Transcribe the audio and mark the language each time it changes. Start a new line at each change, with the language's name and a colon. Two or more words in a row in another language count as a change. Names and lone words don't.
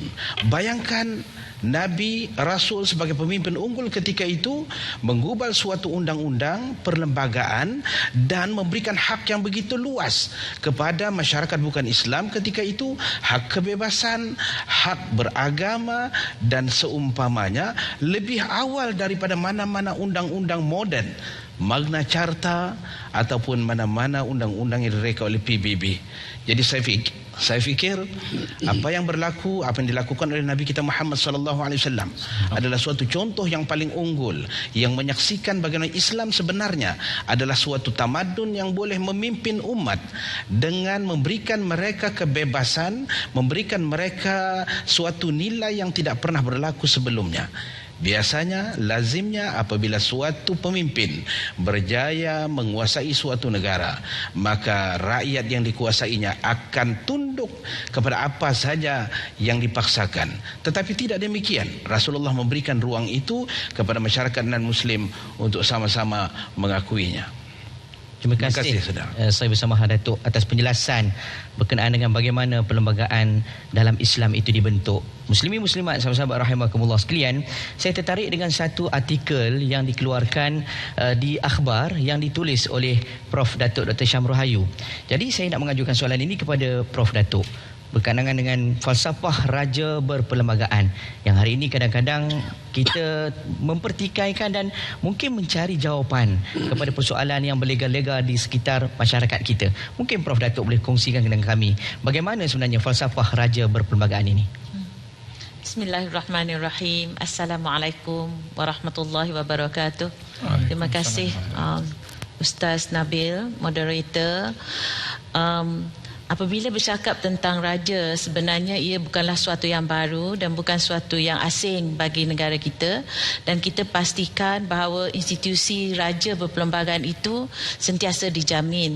Malay: Bayangkan Nabi Rasul sebagai pemimpin unggul ketika itu menggubal suatu undang-undang perlembagaan dan memberikan hak yang begitu luas kepada masyarakat bukan Islam ketika itu, hak kebebasan, hak beragama dan seumpamanya, lebih awal daripada mana-mana undang-undang moden, Magna Carta ataupun mana-mana undang-undang yang direka oleh PBB. Jadi saya fikir apa yang berlaku, apa yang dilakukan oleh Nabi kita Muhammad
Arabic: صلى الله عليه وسلم
Malay: adalah suatu contoh yang paling unggul yang menyaksikan bagaimana Islam sebenarnya adalah suatu tamadun yang boleh memimpin umat dengan memberikan mereka kebebasan, memberikan mereka suatu nilai yang tidak pernah berlaku sebelumnya. Biasanya, lazimnya apabila suatu pemimpin berjaya menguasai suatu negara, maka rakyat yang dikuasainya akan tunduk kepada apa saja yang dipaksakan. Tetapi tidak demikian. Rasulullah memberikan ruang itu kepada masyarakat non-Muslim untuk sama-sama mengakuinya. Terima kasih saya bersama Datuk atas penjelasan berkenaan dengan bagaimana perlembagaan dalam Islam itu dibentuk. Muslimin muslimat, sahabat-sahabat rahimakumullah sekalian, saya tertarik dengan satu artikel yang dikeluarkan di akhbar yang ditulis oleh Prof Datuk Dr. Syamrul Hayu. Jadi saya nak mengajukan soalan ini kepada Prof Datuk berkenaan dengan falsafah raja berperlembagaan yang hari ini kadang-kadang kita mempertikaikan dan mungkin mencari jawapan kepada persoalan yang berlega-lega di sekitar masyarakat kita. Mungkin Prof Datuk boleh kongsikan dengan kami bagaimana sebenarnya falsafah raja berperlembagaan ini.
Arabic: بسم الله الرحمن الرحيم. السلام عليكم ورحمة الله وبركاته.
Malay: Terima kasih Ustaz Nabil, moderator. Apabila bercakap tentang raja, sebenarnya ia bukanlah suatu yang baru dan bukan suatu yang asing bagi negara kita, dan kita pastikan bahawa institusi raja berperlembagaan itu sentiasa dijamin.